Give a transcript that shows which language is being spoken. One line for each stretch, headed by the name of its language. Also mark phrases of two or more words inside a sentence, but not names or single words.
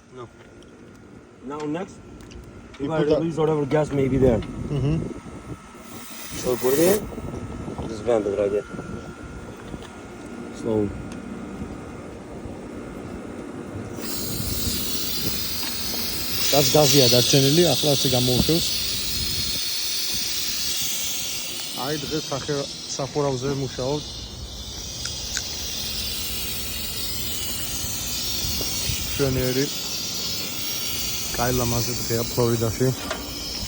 English: No. Now next, You you gotta put that- release whatever gas may be there. Mm-hmm. So put it in. Just vent it right there. Slowly.
Georgian: That's გაზია დარჩენილი, ახლა ასე გამოუშვებს. აი დღეს სახურავზე მუშაობთ. შვენიერი. კაი ლამაზი დღეა ფლორიდაში.